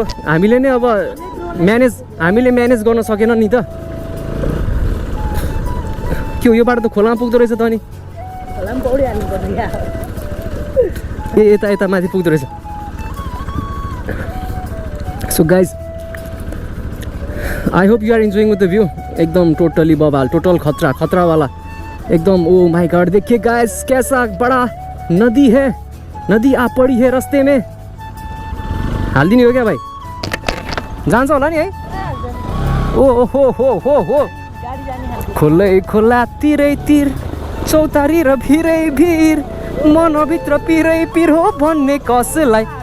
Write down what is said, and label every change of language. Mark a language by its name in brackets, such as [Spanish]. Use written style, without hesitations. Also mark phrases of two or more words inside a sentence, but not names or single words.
[Nepali] हामीले नै अब म्यानेज गर्न सकेन नि त। के हो यो बाटो त खोलामा पुग्दो रहेछ त अनि। ए यता माथि पुग्दो रहेछ। [English] So guys I hope you are enjoying with the view. [Hindi] एकदम टोटली बवाल, टोटल खतरा वाला एकदम। [English] Oh my God [Hindi] देखिए गाइस कैसा बड़ा नदी है, नदी आ पड़ी है रास्ते में। [Nepali] हालिदिने हो क्या भाइ? जान्छ होला नि है। ओ हो खोला तिरैतिर चौतारी र भिरै भिर, मनभित्र पिरै हो भन्ने कसलाई।